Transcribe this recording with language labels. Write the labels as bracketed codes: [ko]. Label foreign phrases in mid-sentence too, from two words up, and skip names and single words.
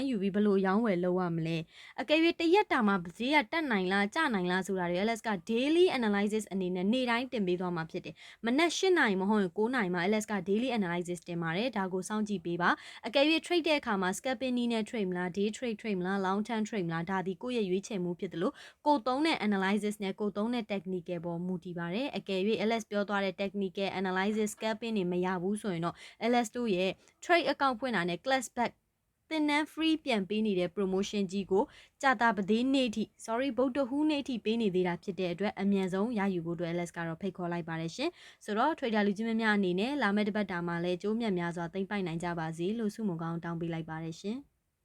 [my] ယူပြီးဘယ်လိုရောင်းဝယ်လုပ်ရမလဲအကယ်၍တရက်တာမှာဈေးကတက်နိုင်လားကျနိုင်လားဆိုတာတွေ LS က [en] daily analysis [my] အနေနဲ့နေ့တိုင်းတင်ပေးသွားမှာဖြစ်တယ်မနက်8နာရီမ ဟုတ်ရင်9နာရီမှာ LS က [en] daily analysis [my] တင်ပါတယ်ဒါကိုစောင့်ကြည့်ပေးပါအကယ်၍ trade တဲ့အခါမှာ scalping နည်းနဲ့ trade မလား [en] day trade [my] မလား [en] long term trade [my] မလားဒါဒီကိုယ့်ရဲ့ရွေးချယ်မှုဖြစ်တယ်လို့ကိုသုံးတဲ့ analysis နဲ့ကိုသုံးတဲ့ technical ပေါ်မူတည်ပါတယ်အကယ်၍ LS ပြောသွားတဲ့ [en] technical analysis scalping [my] တွေမရဘူးဆိုရင်တော့ LS တို့ရဲ့ [en] trade account [my] ဖွင့်တာနဲ့ classback သင်တန်း free ပြန်ပေးနေတဲ့ promotion ကြီးကိုကြာတာပတေးနေ့ထိ ဗုဒ္ဓဟူးနေ့ထိပေးနေသေးတာဖြစ်တဲ့အတွက်အမြန်ဆုံးရယူဖို့အတွက် LS ကတော့ဖိတ်ခေါ်လိုက်ပါတယ်ရှင်ဆိုတော့ trader လူကြီးမများအနေနဲ့လာမယ့်တစ်ပတ်တာမှာလည်းကျိုးမြတ်များစွာသိမ့်ပိုက်နိုင်ကြပါစေလို့ဆုမွန်ကောင်းတောင်းပေးလိုက်ပါတယ်ရှင်